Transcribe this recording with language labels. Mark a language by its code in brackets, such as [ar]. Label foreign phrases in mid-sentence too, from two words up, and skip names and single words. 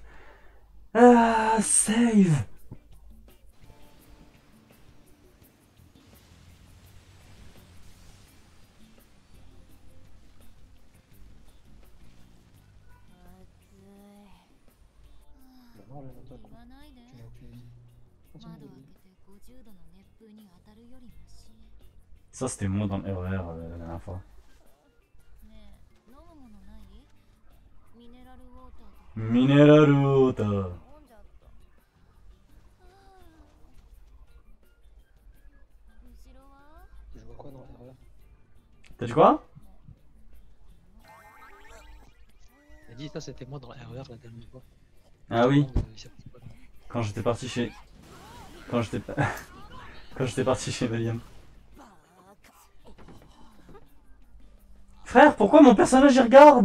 [en] Ah, save. [fr] Non, là, toi, [ja] 言わないで。 [fr] tu l'as utilisé. [ja] 窓開けて50度の熱風に当たるよりマシ。 [fr] Ça, c'était moi dans le RER la dernière fois. [ja] ねえ、飲むものない？ミネラルウォーターとか。 [en] Mineral water. [ja] 飲んじゃった。後ろは？ [fr] Je vois quoi dans l'erreur? T'as dit quoi? Il a dit ça, c'était moi dans l'erreur la dernière fois. Ah oui, Il s'est passé quoi, là? quand j'étais parti chez... Quand j'étais quand j'étais parti chez William. Frère, pourquoi mon personnage il regarde?